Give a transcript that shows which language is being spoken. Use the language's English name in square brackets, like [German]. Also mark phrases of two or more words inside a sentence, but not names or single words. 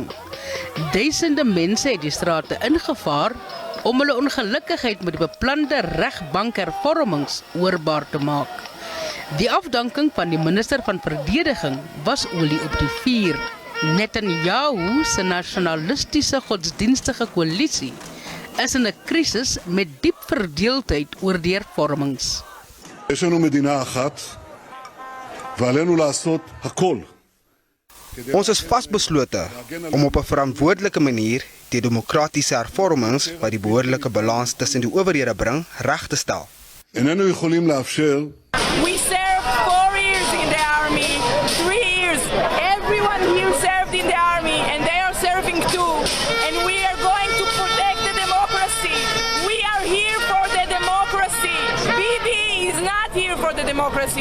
[Afrikaans] Duisende mense het die strate ingevaar om hulle ongelukkigheid met die beplande regbankhervormings hoorbaar te maak. Die afdanking van die minister van verdediging was olie op die vuur. Netanyahu se nasionalistiese godsdienstige koalisie is in 'n krisis met diep verdeeldheid oor die hervormings. [Hebrew] יש לנו מדינה אחת ועלינו לעשות הכל. [Afrikaans] Ons is vasbeslote om op 'n verantwoordelike manier die demokratiese hervormings wat die behoorlike balans tussen die owerhede bring, reg te stel. [Hebrew] איננו יכולים לאפשר [English] We served 4 years in the army, 3 years. Everyone here served in the army and they are serving too. And we are going to protect the democracy. We are here for the democracy. Bibi is not here for the democracy.